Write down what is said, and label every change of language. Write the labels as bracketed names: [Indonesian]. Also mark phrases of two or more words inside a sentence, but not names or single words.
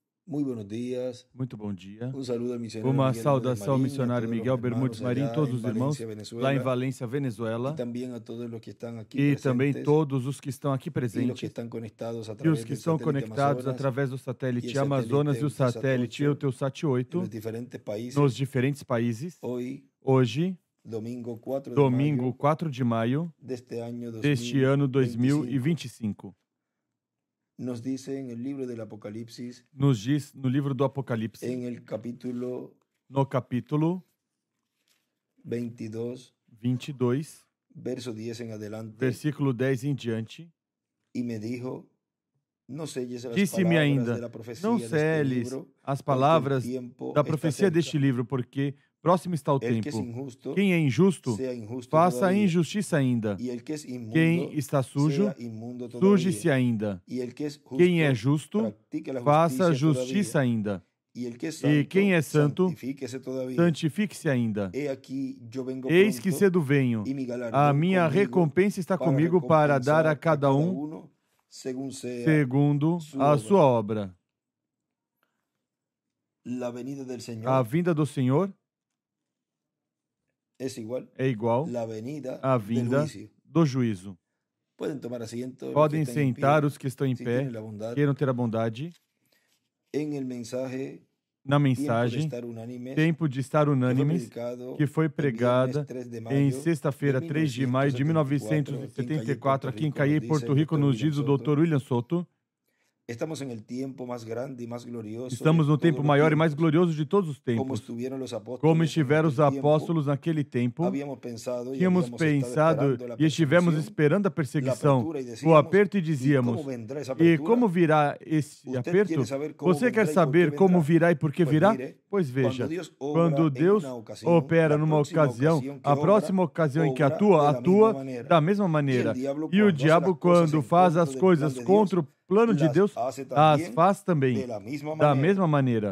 [Spanish] Muy buenos días. [Portuguese] Muito bom dia. [Spanish] Un saludo al misionero [Portuguese] Uma Miguel saudação ao [Spanish] Bermudez Marín, a [Portuguese] missionário [Spanish] todos los Miguel hermanos Bermudes Marim, allá [Portuguese] todos [Spanish] en [Portuguese] os irmãos [Spanish] Valencia, [Portuguese] lá em [Spanish] Venezuela, [Portuguese] Valência, [Spanish] y [Portuguese] Venezuela, [Spanish] también a todos los que están aquí [Portuguese] e também [Spanish] presentes [Portuguese] todos os que estão aqui [Spanish] y los que [Portuguese] presentes [Spanish] están conectados a [Portuguese] e os [Spanish] través [Portuguese] que [Spanish] del [Portuguese] estão [Spanish] satélite [Portuguese] conectados [Spanish] Amazonas [Portuguese] através do [Spanish] y [Portuguese] satélite [Spanish] el [Portuguese] Amazonas e o [Spanish] satélite [Portuguese] satélite [Spanish] Eutelsat 8 [Portuguese] Eutelsat [Spanish] en [Portuguese] 8 [Spanish] los diferentes países. [Portuguese] nos diferentes países. [Spanish] Hoy, [Portuguese] Hoje, [Spanish] domingo 4 de [Portuguese] domingo [Spanish] mayo [Portuguese] 4 de maio [Spanish] deste año [Portuguese] deste ano [Spanish] 2025, [Portuguese] 2025, [Spanish] nos dice en el libro del Apocalipsis, [Portuguese] nos diz no livro do Apocalipse, [Spanish] en el capítulo [Portuguese] no capítulo [Spanish] 22, [Portuguese] 22, [Spanish] verso 10 en adelante, [Portuguese] versículo 10 em diante, [Spanish] y me dijo, no selles las [Portuguese] disse-me [Spanish] palabras [Portuguese] ainda: [Spanish] de la profecía [Portuguese] não [Spanish] de este [Portuguese] seles [Spanish] libro, [Portuguese] as [Spanish] porque el [Portuguese] palavras [Spanish] tiempo [Portuguese] da [Spanish] está [Portuguese] profecia [Spanish] cerca. [Portuguese] deste livro, porque próximo está o [Spanish] El que es [Portuguese] tempo. [Spanish] injusto, [Portuguese] Quem é injusto, [Spanish] sea injusto [Portuguese] faça [Spanish] todavía, [Portuguese] injustiça ainda. [Spanish] y el que es inmundo, [Portuguese] Quem está sujo, [Spanish] sea inmundo todavía, [Portuguese] suje-se ainda. [Spanish] y el que es justo, [Portuguese] Quem é justo, [Spanish] practique la [Portuguese] faça [Spanish] justicia [Portuguese] justiça [Spanish] todavía, [Portuguese] ainda. [Spanish] y el que es [Portuguese] E [Spanish] santo, [Portuguese] quem é santo, [Spanish] santifíquese todavía. [Portuguese] santifique-se ainda. [Spanish] He aquí yo vengo [Portuguese] Eis que [Spanish] pronto, [Portuguese] cedo venho. [Spanish] y mi galardón [Portuguese] A minha [Spanish] conmigo, [Portuguese] recompensa está [Spanish] para [Portuguese] comigo para dar a [Spanish] recompensar [Portuguese] cada [Spanish] uno según sea [Portuguese] segundo a sua obra. [Spanish] la venida del Señor. [Portuguese] A vinda do Senhor [Spanish] Es igual [Portuguese] é igual [Spanish] la venida [Portuguese] à [Spanish] del [Portuguese] vinda [Spanish] juicio. [Portuguese] do juízo. [Spanish] Pueden tomar asiento los [Portuguese] Podem [Spanish] que están en pie, [Portuguese] sentar os que estão em [Spanish] si [Portuguese] pé, [Spanish] tienen la bondad. [Portuguese] queiram ter a bondade. [Spanish] En el mensaje [Portuguese] Na [Spanish] Tiempo de [Portuguese] mensagem, [Spanish] estar unánimes, [Portuguese] Tempo de Estar Unânimes, que foi pregada em sexta-feira, 3 de maio de 1974, aqui em Cayey, Porto Rico, nos diz o Dr. William Soto. [Spanish] Estamos en el tiempo más grande y más glorioso [Portuguese] Estamos [Spanish] de [Portuguese] no [Spanish] todos [Portuguese] tempo [Spanish] los [Portuguese] maior e mais [Spanish] tiempos. [Portuguese] glorioso de todos os [Spanish] Como [Portuguese] tempos. [Spanish] estuvieron los apóstoles [Portuguese] Como [Spanish] en [Portuguese] estiveram os [Spanish] aquel tiempo, [Portuguese] apóstolos naquele tempo, [Spanish] habíamos pensado y [Portuguese] tínhamos [Spanish] habíamos estado [Portuguese] pensado [Spanish] esperando la [Portuguese] e estivemos [Spanish] persecución, [Portuguese] esperando a [Spanish] la [Portuguese] perseguição, [Spanish] apertura, y [Portuguese] o [Spanish] decíamos, [Portuguese] aperto e [Spanish] ¿y [Portuguese] dizíamos: [Spanish] cómo vendrá esa [Portuguese] e [Spanish] apertura? [Portuguese] como virá esse [Spanish] Usted [Portuguese] aperto? [Spanish] quiere saber cómo [Portuguese] Você [Spanish] vendrá [Portuguese] quer [Spanish] y por qué [Portuguese] saber como [Spanish] vendrá? [Portuguese] virá e por que [Spanish] Pues [Portuguese] virá? [Spanish] mire, [Portuguese] Pois veja, quando Deus quando Deus opera numa ocasião, a próxima ocasião em que atua da mesma maneira. E o diabo, quando faz as coisas contra o plano de Deus, as faz também da mesma maneira.